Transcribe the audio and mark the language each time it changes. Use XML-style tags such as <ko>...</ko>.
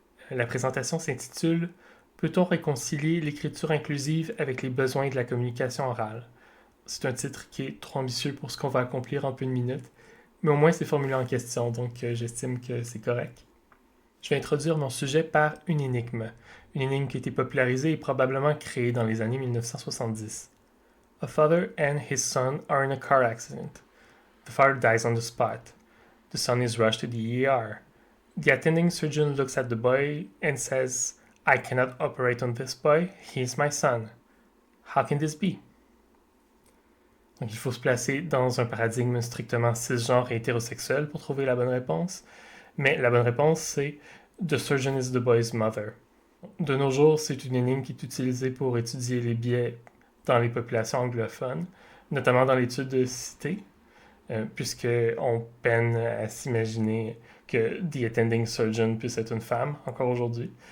<fr>La présentation s'intitule Peut-on réconcilier l'écriture inclusive avec les besoins de la communication orale? C'est un titre qui est trop ambitieux pour ce qu'on va accomplir en peu de minutes, mais au moins c'est formulé en question, donc j'estime que c'est correct. Je vais introduire mon sujet par une énigme qui a été popularisée et probablement créée dans les années 1970.</fr> <en>A father and his son are in a car accident. The father dies on the spot. The son is rushed to the ER. The attending surgeon looks at the boy and says, I cannot operate on this boy, he is my son. How can this be?</en> <fr>Donc il faut se placer dans un paradigme strictement cisgenre et hétérosexuel pour trouver la bonne réponse. Mais la bonne réponse, c'est</fr> <en>The surgeon is the boy's mother.</en> <fr>De nos jours, c'est une énigme qui est utilisée pour étudier les biais dans les populations anglophones, notamment dans l'étude de cité, puisqu'on peine à s'imaginer que</fr> <en>The attending surgeon</en> <fr>puisse être une femme encore aujourd'hui.</fr>